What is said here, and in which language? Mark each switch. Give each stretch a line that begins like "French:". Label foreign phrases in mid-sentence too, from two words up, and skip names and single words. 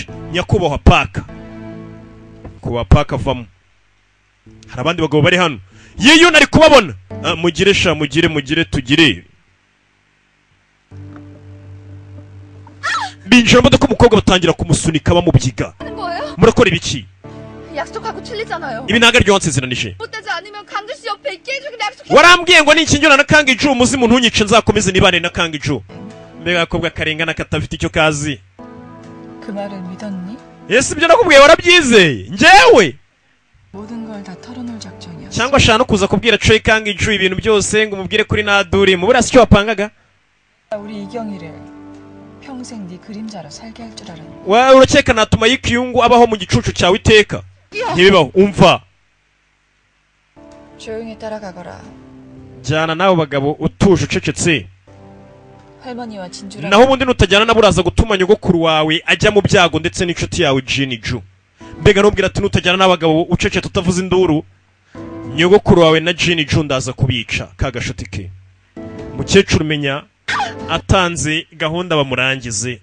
Kinyarwanda: Nyakubahwa Paka. Kuba Paka vamo. Hari abandi bagabo bari hano. Yeyo nari kubabona. Mugire sha mugire tugire. binjira modoka umukobwa batangira kumusunika bamubyiga.
Korean: 하는 거예요?
Kinyarwanda: Murakora ibiki?
Korean: 약속하고 틀리잖아요.
Kinyarwanda: Ibi ntago aryo wansezeranije.
Korean: 못되지 않으면 강주 씨 옆에 있게 해주기로 약속해.
Kinyarwanda: Warambwiye ngo nikinjura na Kang-ju umuzimu ntunyice nzakomeze nibane na Kang-ju. Mbega akobwa karengana katafite icyo kazi.
Korean: 그 말을 믿었니?
Kinyarwanda: Ese ibyo nakubwiye warabyizeye? Njyewe
Korean: 모든 걸 다 털어놓을 작전이었어.
Kinyarwanda: cyangwa ashaka no kuza kubwira Choi Kang-ju ibintu byose ngo umubwire kuri Naduri mu burasi cyo wapangaga?
Korean: 우리 이경이를 평생 네 그림자로 살게 할 줄 알았니?
Kinyarwanda: Wa urakeka natuma yikiyungu abaho mu gicucu cyawe iteka? Ntibibaho. Umva.
Korean: 조용히 따라가거라.
Kinyarwanda: Jana nawe bagabo utuje ucecetse.
Korean: 할머니와 진주랑
Kinyarwanda: Naho ubundi nutajyana nabo uraza gutuma nyogokuru wawe ajya mu byago ndetse n'inshuti yawe Jinju. Mbega nubwira ati nutajyana n'abagabo ucece tutavuze induru. Nyogokuru wawe na Jinju ndaza kubica kagashuti ke. Mukecuru menya atanze gahunda bamurangize.